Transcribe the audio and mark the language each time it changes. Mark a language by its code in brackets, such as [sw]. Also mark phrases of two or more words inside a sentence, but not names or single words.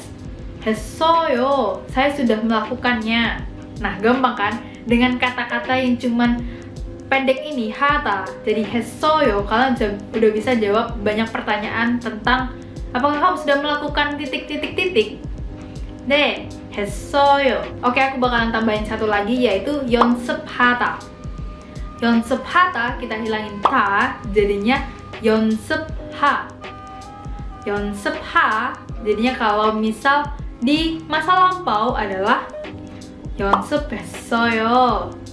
[ko] 했어요. [id] Saya sudah melakukannya. Nah, gampang kan? Dengan kata-kata yang cuman pendek ini, hata, jadi 했어요. Kalian udah bisa jawab banyak pertanyaan tentang apakah kamu sudah melakukan titik-titik-titik. [ko] 네, 했어요. [id] Oke, aku bakalan tambahin satu lagi yaitu 연습하다. 연습하다 kita hilangin ta, jadinya 연습하. [ko] 연습하. [id] Jadinya kalau misal di masa lampau adalah 연습했어요.